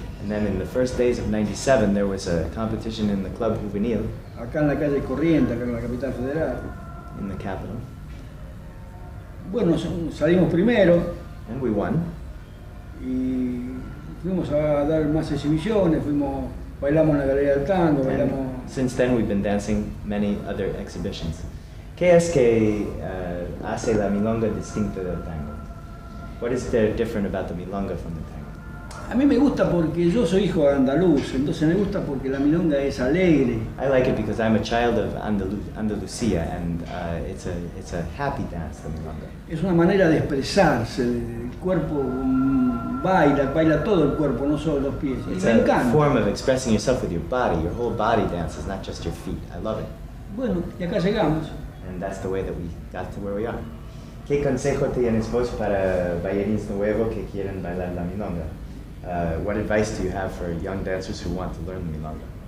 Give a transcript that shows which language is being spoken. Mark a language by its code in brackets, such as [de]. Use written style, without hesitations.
[en] And then in the first days of 97, there was a competition in the Club Juvenil [es] Acá en la calle Corrientes, acá en la capital federal. [en] in the capital. [es] Bueno, salimos primero [en] And we won. [es] y fuimos a dar más exhibiciones, bailamos en la galería del tango, bailamos... [en] And since then, we've been dancing many other exhibitions. [es] ¿Qué es que hace la milonga distinta del tango? [en] What is there different about the milonga from the tango? [es] A mí me gusta porque yo soy hijo de andaluz, entonces me gusta porque la milonga es alegre. [en] I like it because I'm a child of Andalusia, and it's a happy dance, the milonga. [es] Es una manera de expresarse, el cuerpo baila todo el cuerpo, no solo los pies. Y [en] It's [es] me [en] a [es] encanta. [en] form of expressing yourself with your body. Your whole body dances, not just your feet. I love it. [es] Bueno, y acá llegamos. [en] And that's the way that we got to where we are. [es] ¿Qué consejo tienes vos para bailarines nuevos que quieren bailar la milonga? [en] What advice do you have for young dancers who want to learn the milonga?